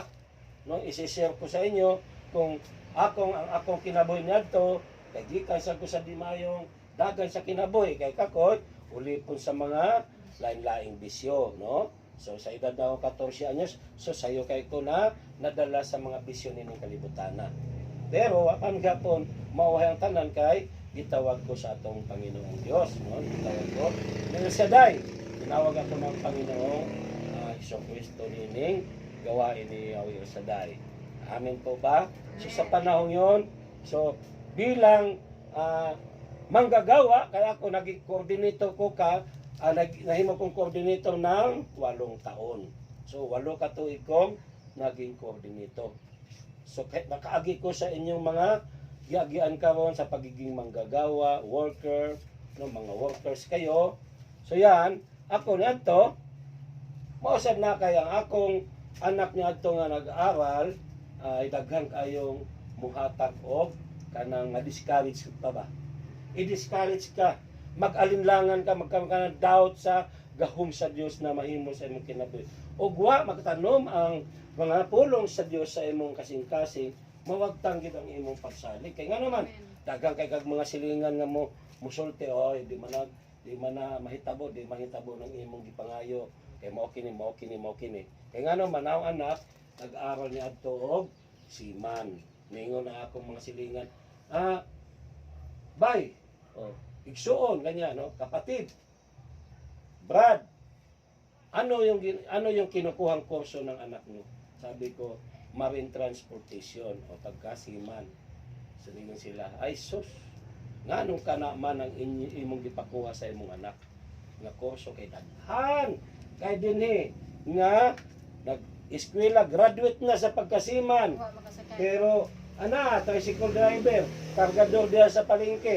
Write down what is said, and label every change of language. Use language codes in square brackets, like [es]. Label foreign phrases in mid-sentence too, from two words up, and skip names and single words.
[ceb] No, i-share ko sa inyo kung ang akong kinabuhi niadto kay gikan sa ko sa dimayong dagan sa kinabuhi kay kakoy ulipon sa mga lain-laing bisyo, no? So sa edad na ako 14 anyos, so sayo kay ko na nadala sa mga bisyon ning kalibutana. Pero apan gapon mauhay ang tanan kay gitawag ko sa atong Panginoong Dios, no? Gitawag ko El Shaddai. [tl] Tinawag ako ng Panginoong Jesucristo nining gawain ni Yahweh El Shaddai. Amen po ba? So sa panahon yon, so bilang manggagawa, kaya ako naging coordinator [ceb] ko nahimo kong coordinator [tl] ng 8 taon. [ceb] So 8 ka tuig kong naging coordinator. So kahit nakaagi ko sa inyong mga giagian karon sa pagiging manggagawa, worker, no, mga workers kayo. So yan, ako niadto mausab na kay ang akong anak niadto nga nag-aaral ay daghan kayong muhatag og kanang ma-discourage pa ba. [tl] I-discourage ka, mag-alinlangan ka, magkaroon ka ng doubt [ceb] sa gahom sa Dios na mahimo sa imong kinabuhi. Ug wa magtanom ang mga pulong sa Dios sa imong kasing-kasing, mawagtang gid ang imong pagsalig. Kay nga naman, daghang kay kag mga silingan nga mo musulti oy, di man na mahitabo ng imong gipangayo. Kay mao kini. Kay nga naman ang anak nag-aral ni adto og siman. Ningon na akong mga silingan, bay, igsuon kanya no, kapatid. [tl] Brad, ano yung kinukuhang kurso ng anak mo? Sabi ko, [en] marine transportation [tl] o pagkasiman. Sabihin sila, ay sus, [ceb] nga nung ka naman ang imong gipakuha sa imong anak nga kurso kay daghan kay dinhi nga nag-eskwela, graduate na sa pagkasiman. Pero tricycle driver, kargador diya sa palengke.